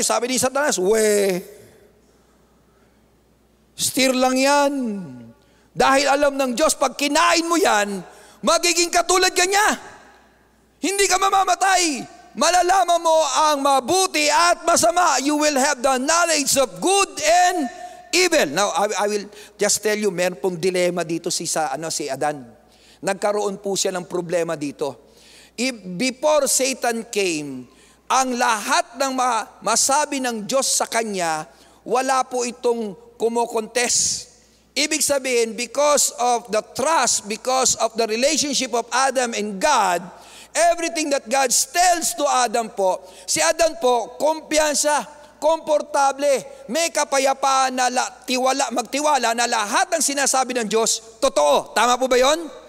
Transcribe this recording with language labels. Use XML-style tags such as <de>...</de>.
<tl>Sabi ni Satanas, steer lang yan. Dahil alam ng Diyos, pag kinain mo yan, magiging katulad ka niya. Hindi ka mamamatay. Malalaman mo ang mabuti at masama.</tl> <en>You will have the knowledge of good and evil. Now, I will just tell you,</en> <tl>meron pong dilema dito si Adan. Nagkaroon po siya ng problema dito.</tl> <en>Before Satan came,</en> <tl>ang lahat ng masabi ng Diyos sa kanya, wala po itong kumokontest. Ibig sabihin,</tl> <en>because of the trust, because of the relationship of Adam and God, everything that God tells to Adam</en> <tl>po, si Adam po, kumpiyansa, komportable, may kapayapaan na magtiwala na lahat ng sinasabi ng Diyos, totoo. Tama po ba yon?</tl>